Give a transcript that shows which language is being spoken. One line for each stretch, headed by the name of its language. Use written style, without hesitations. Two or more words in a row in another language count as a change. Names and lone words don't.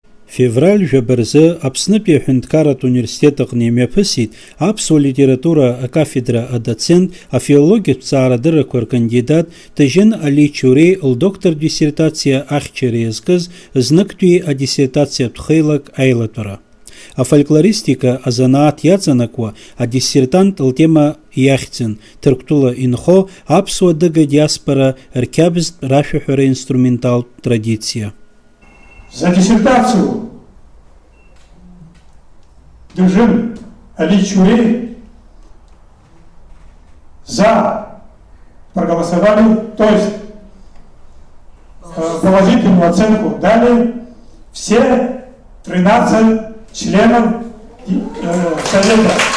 Abkhazian: Февраль жабарзы Аԥснытәи аҳәынҭқарратә университет аҟны имҩаԥысит аԥсуа литература акафедра адоцент, афилологиатә ҭҵаарадыррақәа ркандидат Тыжьын Али Чурей лдоктор диссертациа ахьчара иазкыз знықтәи адиссертациатә хеилак аилатәара. Афольклористика азанааҭ иаҵанакуа адиссертант лтема иахьӡын Ҭырқәтәыла инхо аԥсуа дыга диаспора рқьабзтә рашәаҳәара инструменталтә традициа.
Russian: За диссертацию Тыжьын Али Чурей за проголосовали, то есть положительную оценку дали все 13 членов Совета.